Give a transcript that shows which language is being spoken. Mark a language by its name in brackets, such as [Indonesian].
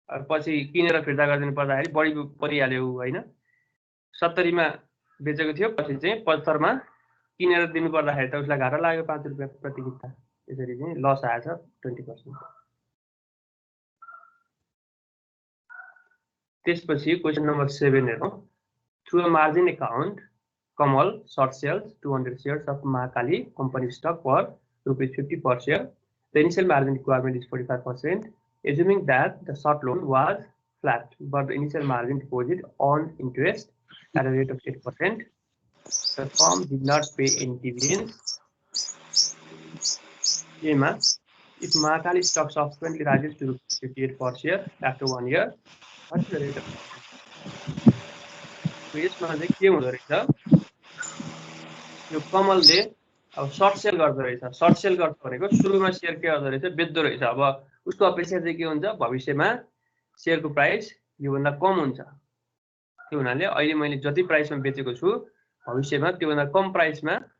[Nepali] पछि किनेर फिर्ता गरिदिनु पर्दाखेरि बढी परिहाल्यो हैन 70 मा बेचेको थियो पछि चाहिँ 75 मा किनेर दिनु पर्दाखेरि त उसलाई घाटा लाग्यो 5 रुपैयाँ प्रति किता त्यसरी चाहिँ लस आएछ 20%। त्यसपछि क्वेशन नम्बर 7 हेरौँ [English] Through a margin account Kamal short sells 200 shares of Mahakali company stock for ₹50 per share. The initial margin requirement is 45%, assuming that the short loan was flat, but the initial margin deposit on interest at a rate of 8%. The firm did not pay any dividends. If Mahakali stock subsequently rises to ₹58 per share after 1 year, what is the rate of [Nepali] यसमा चाहिँ के हुँदो रहेछ यो कमलले अब short sale गर्दो रहेछ short sale गर्छ भनेको सुरुमा शेयर के गर्दो रहेछ बेच्दो रहेछ अब उसको अपेक्षा चाहिँ के हुन्छ भविष्यमा शेयरको प्राइस यो भन्दा कम हुन्छ त्यो हुनाले अहिले मैले जति प्राइसमा बेचेको छु भविष्यमा त्यो भन्दा कम प्राइसमा